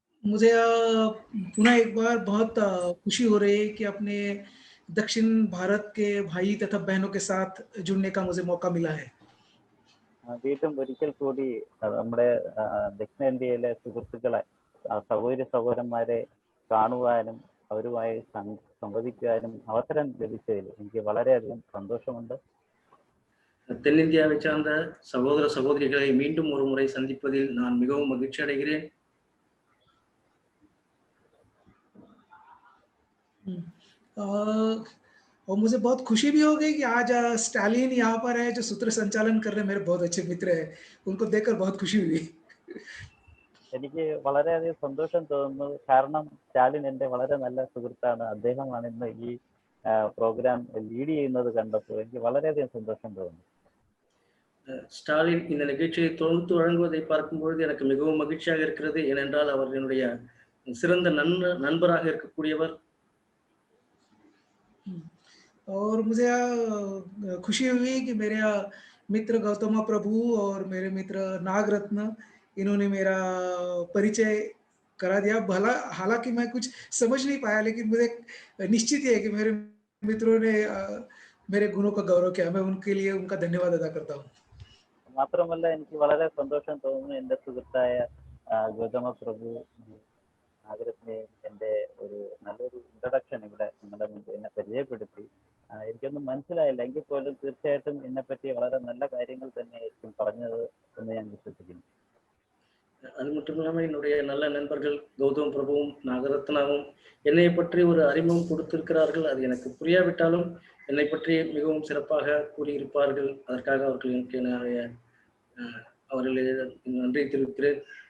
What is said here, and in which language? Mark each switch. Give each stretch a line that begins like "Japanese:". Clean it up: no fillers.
Hindi: मुझे पुनः एक बार बहुत खुशी हो रही है कि अपने दक्षिण भारत के भाई तथा बहनों के साथ जुड़ने का मुझे मौका मिला है.
Malayalam: വീണ്ടും ഒരിക്കൽ കൂടി നമ്മുടെ ദക്ഷിണേന്ത്യയിലെ സുഹൃത്തുക്കളെ, സഹോദരന്മാരെ കാണുവാനും അവരുമായി സംവദിക്കുവാനും അവസരം ലഭിച്ചതിൽ എനിക്ക് വളരെയധികം സന്തോഷമുണ്ട്.
Tamil: தென்னிந்தியாவை சார்ந்த சகோதர சகோதரிகளை மீண்டும் ஒரு முறை சந்திப்பதில் நான் மிகவும் மகிழ்ச்சி அடைகிறேன்.
Hindi: और मुझे बहुत खुशी भी हो गई कि आज स्टालिन यहाँ पर है, जो सूत्र संचालन कर रहे मेरे बहुत अच्छे मित्र है. उनको देखकर बहुत खुशी हुई.
Malayalam: എനിക്ക് വളരെയധികം സന്തോഷം തോന്നുന്നു. കാരണം സ്റ്റാലിൻ എൻ്റെ വളരെ നല്ല സുഹൃത്താണ്. അദ്ദേഹമാണ് ഇന്ന് ഈ പ്രോഗ്രാം ലീഡ് ചെയ്യുന്നത് കണ്ടപ്പോൾ എനിക്ക് വളരെയധികം സന്തോഷം തോന്നുന്നു.
Tamil: ஸ்டாலின் இந்த நிகழ்ச்சியை தொகுத்து வழங்குவதை பார்க்கும்பொழுது எனக்கு மிகவும் மகிழ்ச்சியாக இருக்கிறது. ஏனென்றால் அவர் என்னுடைய சிறந்த நண்பராக இருக்கக்கூடியவர்.
Hindi: और मुझे खुशी हुई कि मेरे मित्र गौतमा प्रभु और मेरे मित्र नागरत्न, इन्होंने मेरा परिचय करा दिया. भला हालांकि मैं कुछ समझ नहीं पाया, लेकिन मुझे निश्चित है कि मेरे मित्रों ने मेरे गुणों का गौरव किया. मैं उनके लिए उनका धन्यवाद अदा करता हूँ.
Malayalam: മാത്രമല്ല എനിക്ക് വളരെ സന്തോഷം തോന്നുന്നു എൻ്റെ സുഹൃത്തായ ഗൗതമ പ്രഭു നാഗരത്നെ എൻ്റെ ഒരു നല്ലൊരു ഇൻട്രൊഡക്ഷൻ ഇവിടെ നിങ്ങളുടെ മുൻപിൽ എന്നെ പരിചയപ്പെടുത്തി. എനിക്കൊന്നും മനസ്സിലായില്ല എങ്കിൽ പോലും തീർച്ചയായിട്ടും എന്നെപ്പറ്റി വളരെ നല്ല കാര്യങ്ങൾ തന്നെയായിരിക്കും പറഞ്ഞത് എന്ന് ഞാൻ വിശ്വസിക്കുന്നു.
Tamil: அது மட்டும் இல்லாமல் என்னுடைய நல்ல நண்பர்கள் கௌதம் பிரபுவும் நாகரத்னாவும் என்னை பற்றி ஒரு அறிமுகம் கொடுத்திருக்கிறார்கள். அது எனக்கு புரியாவிட்டாலும் என்னை பற்றி மிகவும் சிறப்பாக கூறியிருப்பார்கள். அதற்காக அவர்களுக்கு என்னுடைய அவர்களை நன்றி தெரிவிக்கிறேன்.